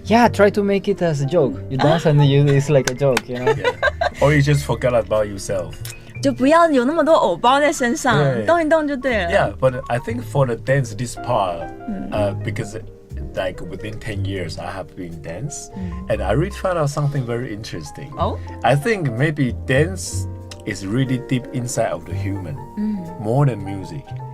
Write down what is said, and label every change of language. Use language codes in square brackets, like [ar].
[en] Yeah, try to make it as a joke. You dance and it's like a joke, Or you just forget about yourself. [zh] 就不要有那么多偶包在身上，动一动就对了。 [en] Yeah, but I think for the dance this part, because like within 10 years I have been dance, and I really found out something very interesting. I think maybe dance is really deep inside of the human, more than music.